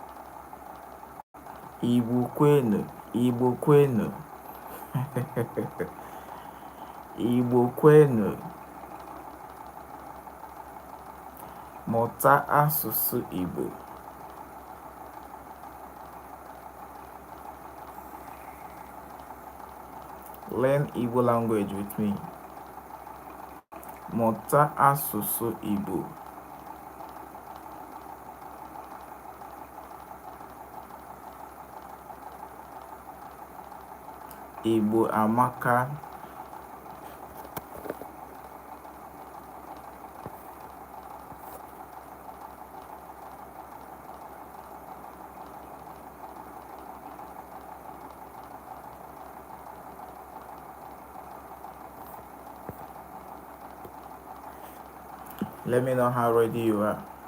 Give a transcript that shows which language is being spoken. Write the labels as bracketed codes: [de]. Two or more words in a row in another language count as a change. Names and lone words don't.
[ig] Igbo kwenu. Igbo kwenu. Mụta asụsụ Igbo. [en] Learn Igbo language with me. [ig] Mụta asụsụ Igbo. Igbo amaka. [en] Let me know how ready you are.